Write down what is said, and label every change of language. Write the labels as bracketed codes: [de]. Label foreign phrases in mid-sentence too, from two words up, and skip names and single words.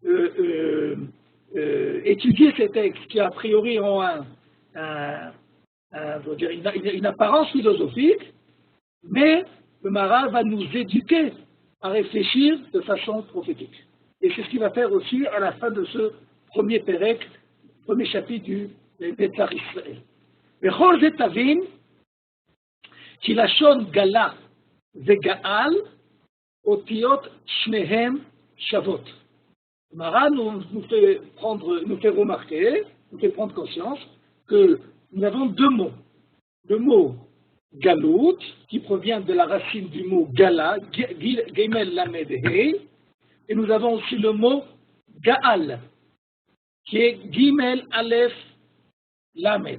[fr] étudier ces textes qui a priori ont une apparence philosophique, mais le Maharal va nous éduquer à réfléchir de façon prophétique. Et c'est ce qu'il va faire aussi à la fin de ce premier pérec, premier chapitre du Netzach Israël. [he] וכל זה תבין כי לשון גלה וגאל אותיות שניהם שוות. [fr] Le Maharal nous fait remarquer, nous fait prendre conscience que nous avons 2 mots. Le mot galout, qui provient de la racine du mot gala, [he] גימל למד הא, [fr] et nous avons aussi le mot Gaal, qui est [he] גימל, אלף, למד.